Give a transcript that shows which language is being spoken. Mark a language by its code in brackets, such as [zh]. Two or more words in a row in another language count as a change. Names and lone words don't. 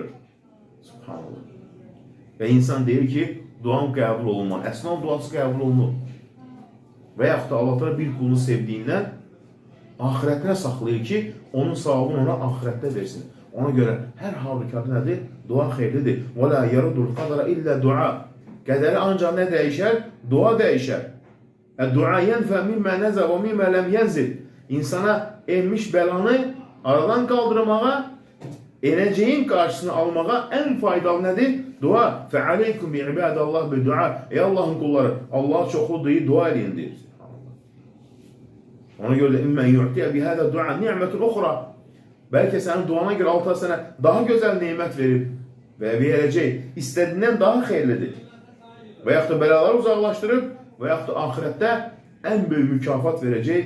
[az] Subhanallah. Və insan deyir ki, duam qəbul olunmaz. Əslən duası qəbul olunur. Və yaxud da Allah Teala bir kulunu sevdiyindən ahirətinə saxlayır ki, onun savabını ona ahirətdə versin. Ona görə hər halükarda nədir? Dua xeyirlidir. [ar] وَلَا يَرُدُ الْقَدَرَ إِلَّا dua. [az] Qədəri ancaq nə dəyişər? Dua dəyişər. [ar] الدعاء ينفع مما نزل ومما لم ينزل. [az] İnsana enmiş bəlanı aradan qaldırmağa, enəcəyin qarşısını almağa ən faydalı nədir? Dua. [ar] فَعَلَيْكُمْ بِعِبَادَ اللّٰهِ بِدُعَى. [az] Ey Allahın qulları, Allah çoxlu deyir, dua edin deyir. Ona görə də [ar] إما أن يعطيه بهذا الدعاء نعمة أخرى. [az] Bəlkə sənin duana görə Allah sənə daha gözəl nemət verib və verəcək. İstədiyindən daha xeyirlidir. Və yaxud da bəlaları uzaqlaşdırıb və yaxud da ahirətdə ən böyük mükafat verəcək.